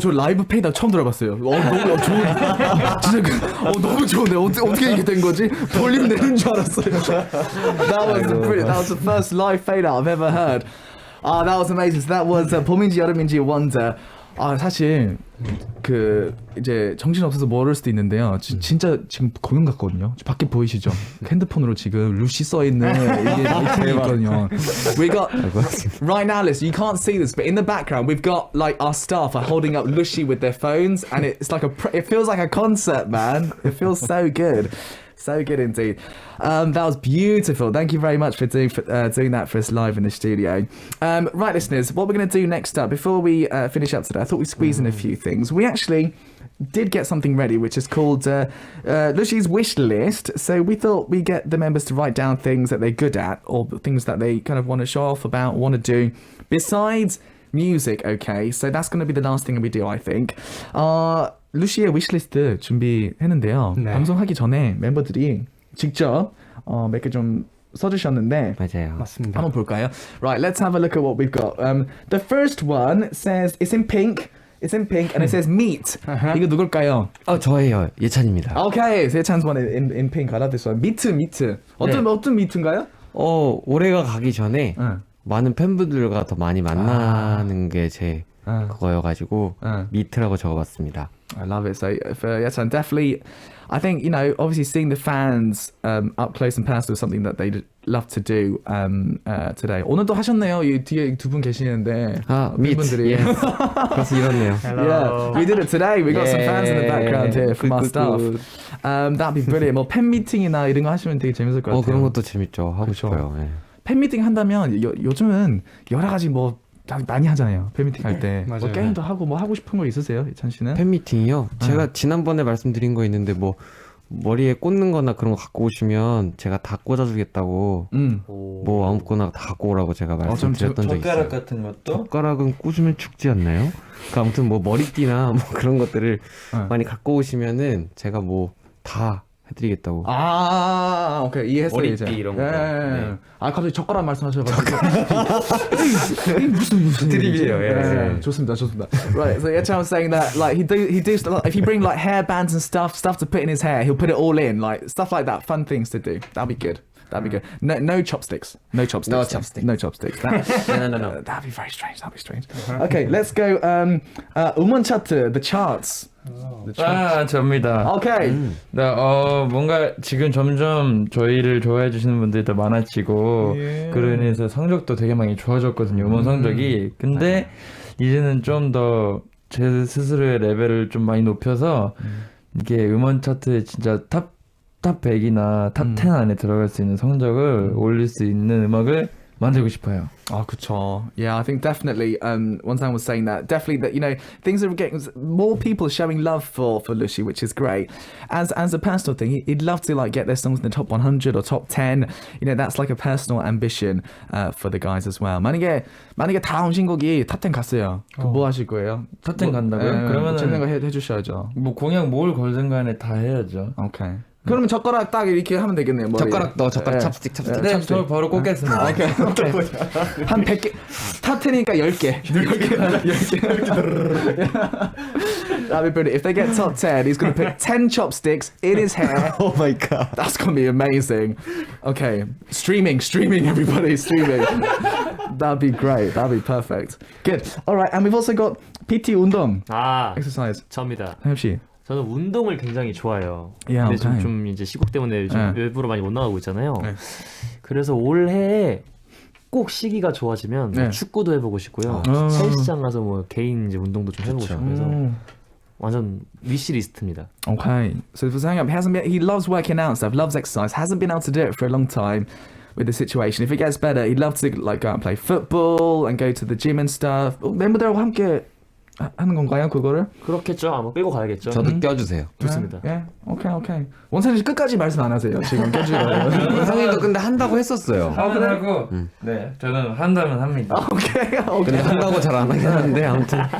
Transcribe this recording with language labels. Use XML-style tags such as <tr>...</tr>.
<ko>저 라이브 페이다 처음 들어봤어요. 너무 좋은. 진짜 너무 좋은데 어떻게 이렇게 된 거지? 볼륨 내는 줄 알았어요.</ko> <en>That was brilliant. That was the first live fade out I've ever heard. That was amazing. So that was 봄인지 여름인지 Wonder.</en> <ko>사실 그 이제 정신 없어서 모를 수도 있는데요. 진짜 지금 공연 같거든요. 밖에 보이시죠? 핸드폰으로 지금 루시 써 있는 이게 있거든요.</ko> <en>We got right now, listen. You can't see this, but in the background, we've got like our staff are holding up Lucy with their phones, and it's like it feels like a concert, man. It feels so good. So good indeed. That was beautiful. Thank you very much for doing that for us live in the studio. Right, listeners, what we're going to do next up, before we finish up today, I thought we'd squeeze in a few things. We actually did get something ready, which is called Lucy's wish list. So we thought we'd get the members to write down things that they're good at, or things that they kind of want to show off about, want to do, besides music, okay? So that's going to be the last thing we do, I think.</en> <ko>루시의 위시리스트 준비했는데요. 네. 방송하기 전에 멤버들이 직접 몇 개 좀 써주셨는데 맞아요. 맞습니다. 한번 볼까요?</ko> <en>Right, let's have a look at what we've got. The first one says it's in pink. It's in pink and it says meat.</en> <ko>이거 누굴까요? 저예요. 예찬입니다.</ko> <en>Okay, so Yechan's one in pink. I love this one.</en> <ko>미트. 어떤 미트인가요? 올해가 가기 전에 많은 팬분들과 더 많이 만나는 게 제 그거여가지고 미트라고 적어봤습니다.</ko> <en>I love it. So for Yechan, definitely, I think, obviously seeing the fans up close and personal is something that they'd love to do today.</en> <ko>오늘도 하셨네요. 이 뒤에 두 분 계시는데. 미트. Yes. 그래서 이렇네요.</ko> <en>Yeah, we did it today. We got some fans in the background here from our staff. That'd be brilliant.</en> <ko>뭐 팬미팅이나 이런 거 하시면 되게 재밌을 것 같아요. 그런 것도 재밌죠. 하고 싶어요. 예. 팬미팅 한다면 요즘은 여러 가지 뭐 많이 하잖아요. 팬미팅 할 때. 뭐 맞아요. 게임도 하고 뭐 하고 싶은 거 있으세요? 예찬 씨는? 팬미팅이요? 제가 지난번에 말씀드린 거 있는데 뭐 머리에 꽂는 거나 그런 거 갖고 오시면 제가 다 꽂아주겠다고 뭐 아무거나 다 갖고 오라고 제가 말씀드렸던 적이 있어요. 젓가락 같은 것도? 젓가락은 꽂으면 죽지 않나요? 그러니까 아무튼 뭐 머리띠나 뭐 그런 것들을 많이 갖고 오시면은 제가 뭐 다 해드리겠다고. 오케이 이해했어요. 머리띠 이제. 이런 거. 예. 네. 갑자기 젓가락 말씀하셔가지고 무슨 드립이에요. 예. 좋습니다.</ko> <en>Right, so Yechan was saying that like he do if you bring like hair bands and stuff to put in his hair, he'll put it all in, like stuff like that, fun things to do. That'd be good. No chopsticks. No chopsticks. No chopsticks. No. That'd be very strange. Okay, let's go.</en> <ko>음원 차트,</ko> <en>the charts.</en> <ko>접니다.</ko> <en>Okay.</en> <ko>뭔가 지금 점점 저희를 좋아해 주시는 분들이 더 많아지고 그로 인해서 성적도 되게 많이 좋아졌거든요. 음원 성적이. 근데 이제는 좀 더 제 스스로의 레벨을 좀 많이 높여서 이게 음원 차트에 진짜 탑 100이나 탑 10 안에 들어갈 수 있는 성적을 올릴 수 있는 음악을 만들고 싶어요. 그쵸.</ko> <en>Yeah, I think definitely. One time was saying that definitely that things are getting more people showing love for Lucy, which is great. As a personal thing, he'd love to like get their songs in the top 100 or top 10. That's like a personal ambition for the guys as well.</en> <ko>만약에 다음 신곡이 탑 10 갔어요. 뭐 하실 거예요? 탑 10 간다고요? 그러면은 재밌는 거 해주셔야죠. 뭐 공약 뭘 걸든 간에 다 해야죠.</ko> <en>Okay.</en> <ko>그러면 젓가락 딱 이렇게 하면 되겠네요. 머리에. 젓가락 찹스틱. 네, 저 바로 꽂겠습니다. 오케이. 한 100개. 탑 10이니까 10개. 10개.</ko> <en>That'd be brilliant. If they get top 10, he's going to put 10 chopsticks in his hair. Oh my god. That's going to be amazing. Okay. Streaming, everybody. Streaming. That'd be great. That'd be perfect. Good. All right. And we've also got PT 운동. Exercise.</en> <ko>저입니다. 하엽 씨. 저는 운동을 굉장히 좋아해요.</ko> <en>Yeah,</en> <ko>근데</ko> <en>okay.</en> <ko>좀 이제 시국 때문에 요즘 네. 외부로 많이 못 나가고 있잖아요. 네. 그래서 올해 꼭 시기가 좋아지면 네. 축구도 해보고 싶고요. 헬스장 가서 뭐 개인 이제 운동도 좀 해보고 싶고 그래서 완전 위시리스트입니다.</ko> <en>Okay. So for saying he loves working out and stuff, loves exercise, hasn't been able to do it for a long time with the situation. If it gets better, he'd love to like go out and play football and go to the gym and stuff.</en> <ko>멤버들하고 함께 하는 건가요, 그거를? 그렇겠죠. 아마 끌고 가야겠죠. 저도 껴주세요. 좋습니다. 예. 오케이. 원찬이 씨 끝까지 말씀 안 하세요. 지금 껴주려고. 원상이도 근데 한다고 했었어요. 하면 하고 네, 저는 한다면 합니다. 오케이. 근데 한다고 잘 안 하긴 하는데 아무튼</ko>